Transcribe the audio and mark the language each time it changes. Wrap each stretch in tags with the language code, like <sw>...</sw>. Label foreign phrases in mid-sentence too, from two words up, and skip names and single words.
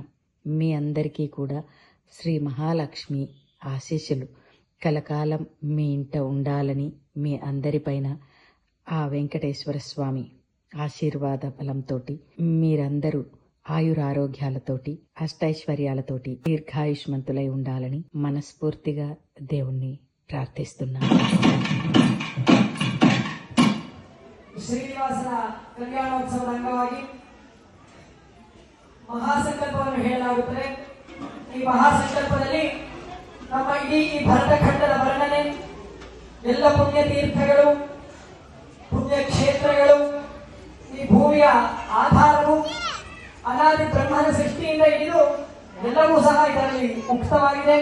<te>మీ అందరికీ కూడా శ్రీ మహాలక్ష్మి ఆశీస్సులు కలకాలం మీ ఇంట ఉండాలని, మీ అందరిపైన ఆ వెంకటేశ్వర స్వామి ఆశీర్వాద బలంతో మీరందరూ ఆయురారోగ్యాలతోటి అష్టైశ్వర్యాలతోటి దీర్ఘాయుష్మంతులై ఉండాలని మనస్ఫూర్తిగా దేవుణ్ణి ಪ್ರಾರ್ಥಿಸುತ್ತೇನೆ.</te> <kn>ಶ್ರೀನಿವಾಸನ ಕಲ್ಯಾಣೋತ್ಸವದ ಅಂಗವಾಗಿ ಮಹಾಸಂಕಲ್ಪವನ್ನು ಹೇಳಲಾಗುತ್ತದೆ. ಈ ಮಹಾಸಂಕಲ್ಪದಲ್ಲಿ ನಮ್ಮ ಇಡೀ ಈ ಭರತಖಂಡದ ವರ್ಣನೆ, ಎಲ್ಲ ಪುಣ್ಯ ತೀರ್ಥಗಳು, ಪುಣ್ಯ ಕ್ಷೇತ್ರಗಳು, ಈ ಭೂಮಿಯ ಆಧಾರವು ಅನಾದಿ ಬ್ರಹ್ಮನ ಸೃಷ್ಟಿಯಿಂದ ಹಿಡಿದು ಎಲ್ಲವೂ ಸಹ ಇದರಲ್ಲಿ ಮುಕ್ತವಾಗಿದೆ.</kn>